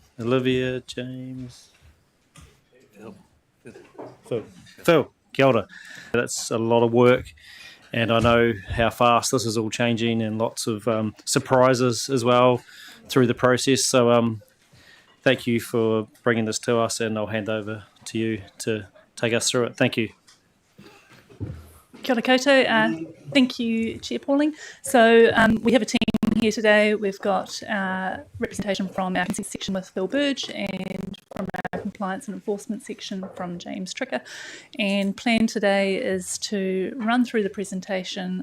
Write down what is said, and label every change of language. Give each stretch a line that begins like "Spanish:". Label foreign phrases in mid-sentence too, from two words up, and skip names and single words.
English: Olivia, James, Phil,
Māori: kia ora.
English: That's a lot of work, and I know how fast this is all changing, and lots of surprises as well through the process. So thank you for bringing this to us, and I'll hand over to you to take us through it. Thank you.
Māori: Kia ora koutou.
English: Thank you, Chair Pauling. So we have a team here today. We've got representation from our consent section with Phil Burge and from our compliance and enforcement section from James Tricker. And plan today is to run through the presentation.